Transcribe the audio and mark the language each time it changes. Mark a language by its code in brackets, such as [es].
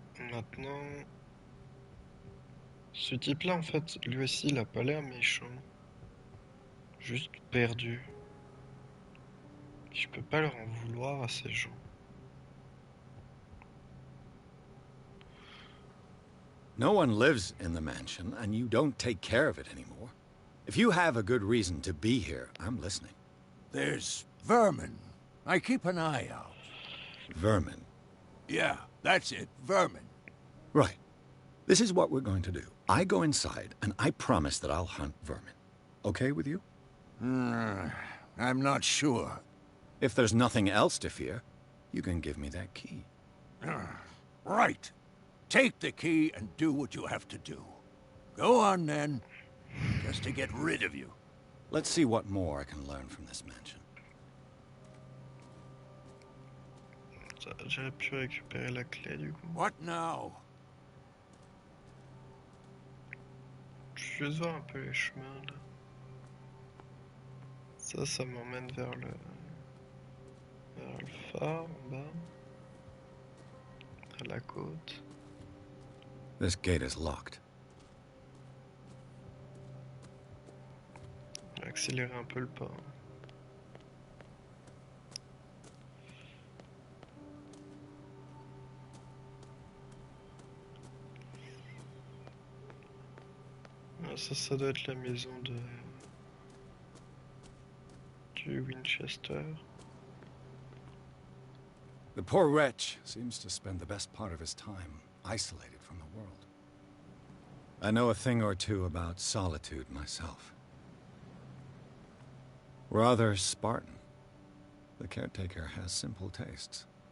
[fr] Maintenant... Ce type-là, en fait, lui aussi, il a pas l'air méchant. Juste perdu. Je peux pas leur en vouloir à ces gens. [en] No one lives in the mansion, and you don't take care of it anymore. If you have a good reason to be here, I'm listening. There's vermin. I keep an eye out. Vermin? Yeah, that's it, vermin. Right. This is what we're going to do. I go inside, and I promise that I'll hunt vermin. Okay with you? I'm not sure. If there's nothing else to fear, you can give me that key. Right. Take the key and do what you have to do. Go on, then. Just to get rid of you. Let's see what more I can learn from this mansion. [fr] J'aurais pu récupérer la clé, du coup. [en] What now? [fr] Je vais juste voir un peu les chemins, là. Ça m'emmène vers le phare, en bas. À la côte. [en] This gate is locked. [fr] Accélérer un peu le pas. Ah, ça doit être la maison du Winchester. [en] The poor wretch seems to spend the best part of his time isolated from the world. I know a thing or two about solitude myself. Rather Spartan. The caretaker has simple tastes.